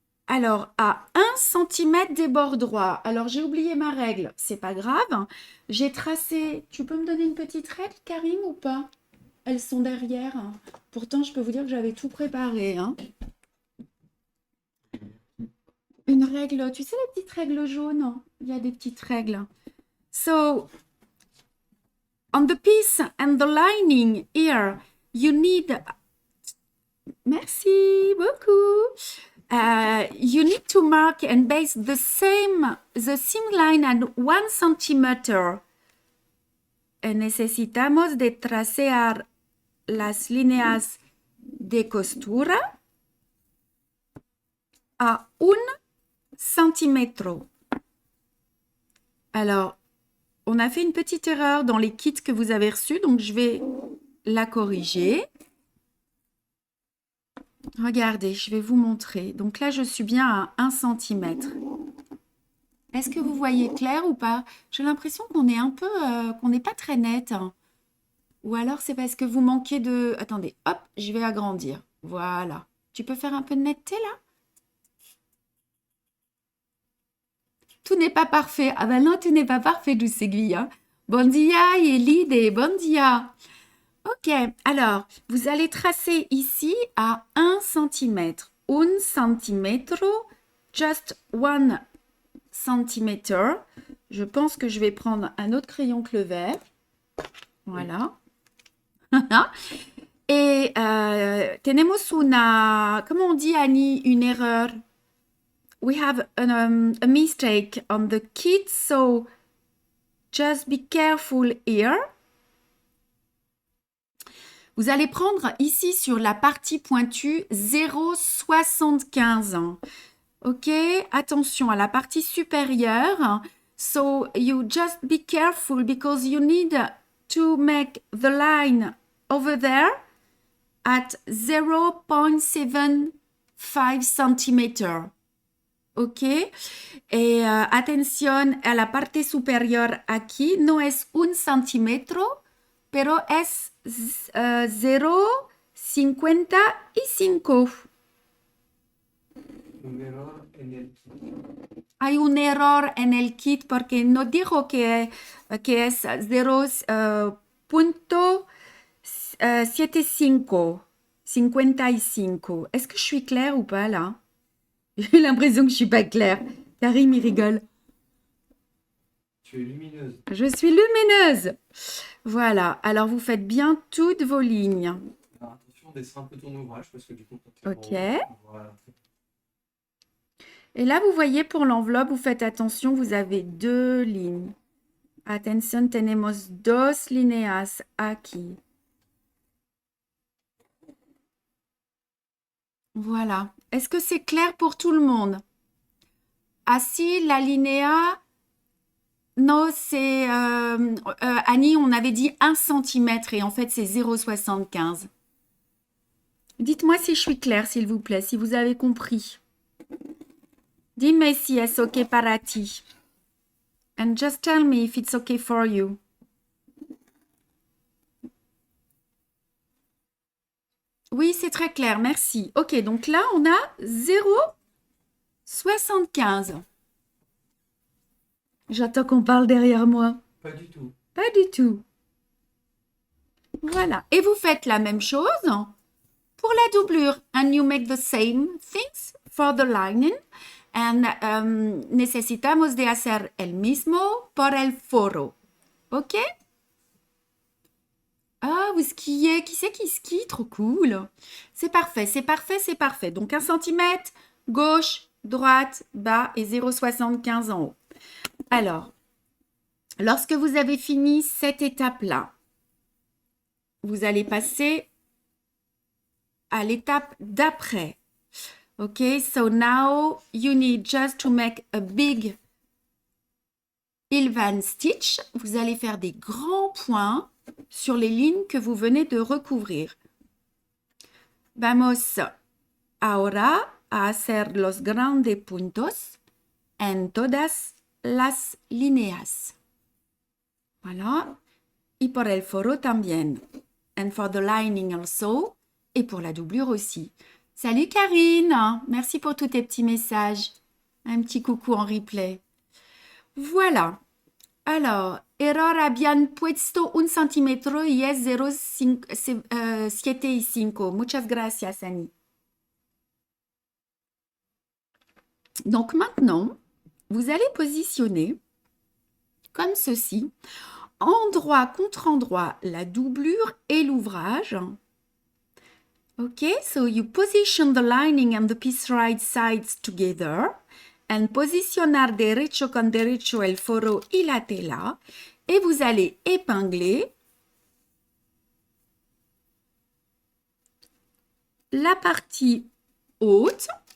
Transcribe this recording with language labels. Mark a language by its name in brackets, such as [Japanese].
[French] Alors, à 1 cm des bords droits. Alors, j'ai oublié ma règle, c'est pas grave. J'ai tracé. Tu peux me donner une petite règle, Karim, ou pas? Elles sont derrière. Pourtant, je peux vous dire que j'avais tout préparé, hein. Une règle, tu sais, les petites règles jaunes? Il y a des petites règles. [English] So, on the piece and the lining here, you need. [French] Merci beaucoup. [English] You need to mark and base the seam line at 1 cm. [Spanish] Necesitamos de tracear las líneas de costura a 1 cm. [French] Alors, on a fait une petite erreur dans les kits que vous avez reçus, donc je vais la corriger. Regardez, je vais vous montrer. Donc là, je suis bien à 1 cm. Est-ce que vous voyez clair ou pas? J'ai l'impression qu'on est un peu, qu'on n'est pas très net. Ou alors c'est parce que vous manquez de... Attendez, hop, je vais agrandir. Voilà. Tu peux faire un peu de netteté là? Tout n'est pas parfait. Ah ben non, tout n'est pas parfait, douce aiguille. Hein. [Catalan] Bon dia, Elide, bon dia. [French] Ok, alors, vous allez tracer ici à 1 cm. [English] 1 cm, just 1 cm. [French] Je pense que je vais prendre un autre crayon que le vert. Voilà. Et [Spanish] tenemos una, [French] comment on dit Annie, une erreur. [English] We have a mistake on the kit, so just be careful here. [French] Vous allez prendre ici sur la partie pointue 0,75. Ok, attention à la partie supérieure. [English] So you just be careful because you need to make the line over there at 0,75 cm. [French] Ok, et [Spanish] atención a la parte superior aquí no es 1 centímetro, pero es 0,55. Un error en el kit. Hay un error en el kit porque no dijo que es 0,75. 55. [French] Est-ce que je suis claire ou pas là? J'ai l'impression que je suis pas claire. Karim, il rigole. Tu es lumineuse. Je suis lumineuse. Voilà. Alors, vous faites bien toutes vos lignes. Alors attention attention, descends un peu ton ouvrage parce que du coup, quand tu Ok. Voilà. Et là, vous voyez, pour l'enveloppe, vous faites attention, vous avez deux lignes. [Spanish] Atención, tenemos dos líneas aquí. [French] Voilà. Est-ce que c'est clair pour tout le monde? Assis, la linéa, non, c'est... Annie, on avait dit 1 centimètre et en fait, c'est 0,75. Dites-moi si je suis claire, s'il vous plaît, si vous avez compris. [Spanish] Dime si es OK para ti. [English] And just tell me if it's OK for you. [French] Oui, c'est très clair, merci. OK, donc là, on a 0,75. J'attends qu'on parle derrière moi. Pas du tout. Pas du tout. Voilà. Et vous faites la même chose pour la doublure. [English] And you make the same things for the lining. [Spanish] And necesitamos de hacer el mismo por el foro. OK? [French] Ah, vous skiez. Qui c'est qui skie? Trop cool. C'est parfait, c'est parfait, c'est parfait. Donc 1 centimètre, gauche, droite, bas et 0,75 en haut. Alors, lorsque vous avez fini cette étape-là, vous allez passer à l'étape d'après. [English] OK, so now you need just to make a big Ilvan stitch. [French] Vous allez faire des grands points sur les lignes que vous venez de recouvrir. [Spanish] Vamos ahora a hacer los grandes puntos en todas las líneas. Voilà. Y por el foro también. [English] And for the lining also. [French] Et pour la doublure aussi. Salut Karine. Merci pour tous tes petits messages. Un petit coucou en replay. Voilà. [Spanish] Alors, error habían puesto 1 centímetro y es 0,75. Muchas gracias, Annie. [French] Donc maintenant, vous allez positionner comme ceci, endroit contre endroit, la doublure et l'ouvrage. [English] OK, so you position the lining and the piece right sides together and [Spanish] posicionar derecho con derecho el foro y la tela [French] et vous allez épingler la partie haute.